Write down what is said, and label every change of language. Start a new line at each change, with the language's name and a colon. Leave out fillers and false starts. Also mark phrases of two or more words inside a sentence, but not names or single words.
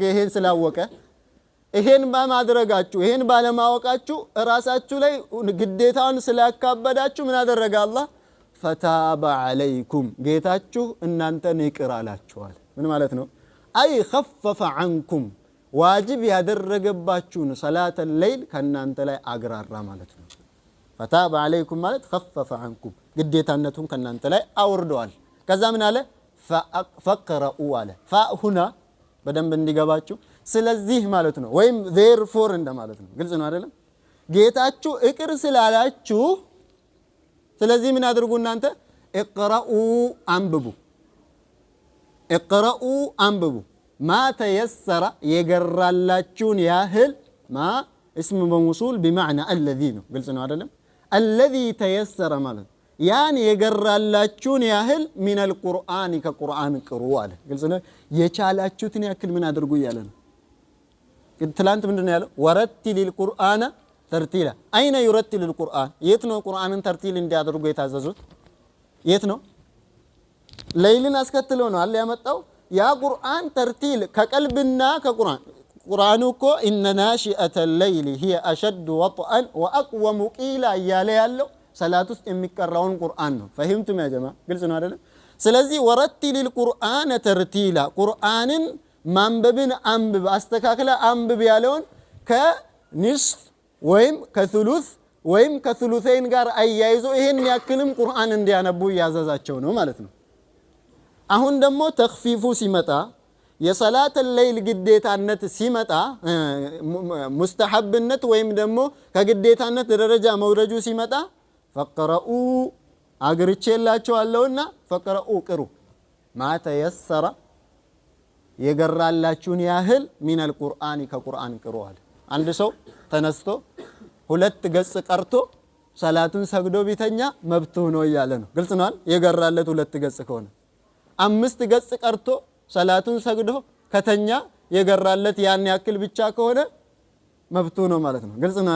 Amharic: ይሄን ስላወቀ ይሄን በማድረጋችሁ ይሄን ባለማወቃችሁ ራሳችሁ ላይ ግዴታውን ስላካበዳችሁ ምን አደረገ አላህ?
Arabic: فتاب عليكم
Amharic: ጌታችሁ እናንተን ይቅር አላችኋል። ምን ማለት ነው? አይ
Arabic: خفف عنكم
Amharic: ዋጅብ ያደረገባችሁን
Arabic: صلاة الليل
Amharic: ከናንተ ላይ አግራራ ማለት ነው።
Arabic: فتاب عليكم
Amharic: ማለት
Arabic: خفف عنكم
Amharic: ግዴታነቱን ከናንተ ላይ አውርደዋል። ከዛ ምን አለ? ፈቅረኡ አለ። ፋ ሁና በደንብ እንዲገባችሁ ስለዚህ ማለት ነው ወይም therefore እንደማለት ነው ግልጽ ነው አይደለም ጌታችሁ እቅር ስላላችሁ ስለዚህ ምን አድርጉ እናንተ اقرؤوا አንብቡ
Arabic: ما تيسر
Amharic: የገራላችሁን ያህል
Arabic: ما اسم موصول بمعنى الذي
Amharic: ነው ግልጽ ነው አይደለም
Arabic: الذي تيسر
Amharic: ማለት ያን የገራላችሁን ያህል
Arabic: من القرآن
Amharic: ከቁርአን ቅሩ አለ ግልጽ ነው የቻላችሁትን ያክል ምን አድርጉ ይያለ ነው ትላንት ምንድነው ያለው
Arabic: ورتل القرآن ترتيلا
Amharic: አይነ
Arabic: يرتل القرآن
Amharic: የት ነው ቁርአንን ተርቲል እንዲያደርጉ የታዘዙት የት ነው ለይልን አስከትሎ ነው አለ ያመጣው ያ ቁርአን ተርቲል ከቀልብና ከቁርአን ቁርአኑ እኮ ኢነ
Arabic: ناشئة الليل هي اشد وطئا واقوم قيلا
Amharic: ያለ ያለው ሰላት ውስጥ የሚቀራውን ቁርአን ነው ፈህምቱም ያ ጀማ ግልጽ ነው አይደል ስለዚህ
Arabic: ورتل القرآن ترتيلا
Amharic: ቁርአንን ማንበብን አንብብ አስተካክለ አንብብ ያለውን ከንስፍ ወይም ከثلث ወይም ከثلثين ጋር አያይዞ ይሄን ያክልም ቁርአን እንዲያነቡ ያዘዛቸው ነው ማለት ነው አሁን ደግሞ ተኽፊፉ ሲመጣ የሰላት الليل ግዴታነት ሲመጣ ሙስተሐብነት ወይም ደግሞ ከግዴታነት ደረጃ መውረጁ ሲመጣ ፈቅረኡ አግርቼላችኋለሁና ፈቅረኡ ቅሩ
Arabic: ما تيسر
Amharic: የገራላችሁን ያህል
Arabic: من القرآن
Amharic: ከቁርአን ቅሩ አለ አንድ ሰው ተነስቶ ሁለት ገጽ ቀርቶ ሰላቱን ሰግዶ ቢተኛ መብቱ ነው ይያለ ነው ግልጽ ነው የገራለት ሁለት ገጽ ከሆነ አምስት ገጽ ቀርቶ ሰላቱን ሰግዶ ከተኛ የገራለት ያን ያክል ብቻ ከሆነ መብቱ ነው ማለት ነው ግልጽ ነው